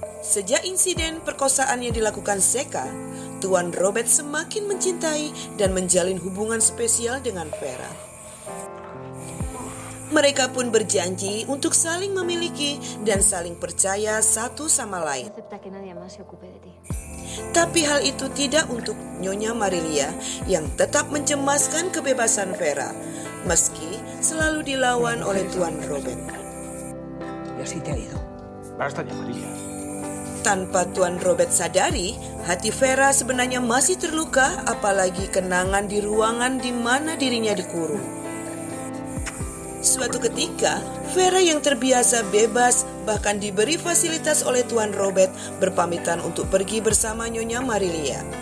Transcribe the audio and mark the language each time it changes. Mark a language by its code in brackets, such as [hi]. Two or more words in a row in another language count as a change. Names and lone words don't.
[id] Sejak insiden perkosaan yang dilakukan Seka, Tuan Robert semakin mencintai dan menjalin hubungan spesial dengan Vera. Mereka pun berjanji untuk saling memiliki dan saling percaya satu sama lain. [es] Acepta que nadie más se ocupe de ti. [id] Tapi hal itu tidak untuk Nyonya Marilia yang tetap mencemaskan kebebasan Vera, meski selalu dilawan oleh Tuan Robert. [es] Y así te ha ido. Basta ya, María. [id] Tanpa Tuan Robert sadari, hati Vera sebenarnya masih terluka, apalagi kenangan di ruangan di mana dirinya dikurung. Suatu ketika, Vera yang terbiasa bebas bahkan diberi fasilitas oleh Tuan Robert berpamitan untuk pergi bersama Nyonya Marilia.